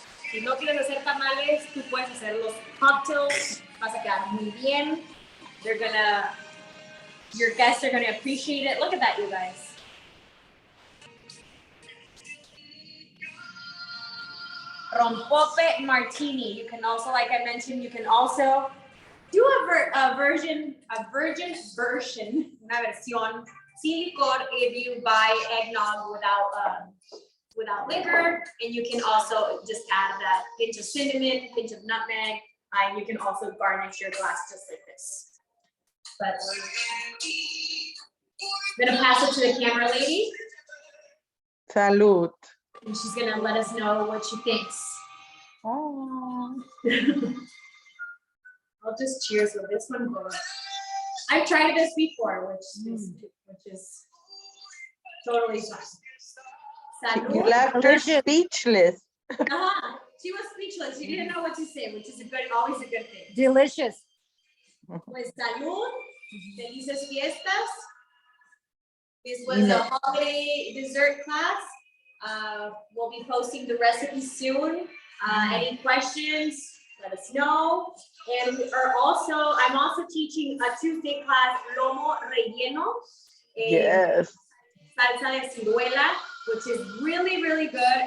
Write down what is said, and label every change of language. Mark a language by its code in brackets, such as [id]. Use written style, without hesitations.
[es] Si no quieres hacer tamales, tú puedes hacer los cocktails. Vas a quedar muy bien. [en] Your guests are gonna appreciate it. Look at that, you guys. Rompope martini. You can also, like I mentioned, you can also do a virgin version, [es] una versión sin licor [en] if you buy eggnog without without liquor, and you can also just add that pinch of cinnamon, pinch of nutmeg, and you can also garnish your glass just like this. But I'm gonna pass it to the camera lady, [es] Salud. [en] and she's gonna let us know what she thinks. Oh. I'll just cheers with this one. I've tried this before, which is totally fine. [es] Salud. [en] You left her speechless. She was speechless. She didn't know what to say, which is always a good thing. Delicious. [es] Pues salud, felices fiestas. [en] This was You know- a holiday dessert class. We'll be posting the recipe soon. Any questions, let us know. And I'm also teaching a Tuesday class, lomo relleno. Yes. [es] Salsa de ciruela, [en] which is really, really good.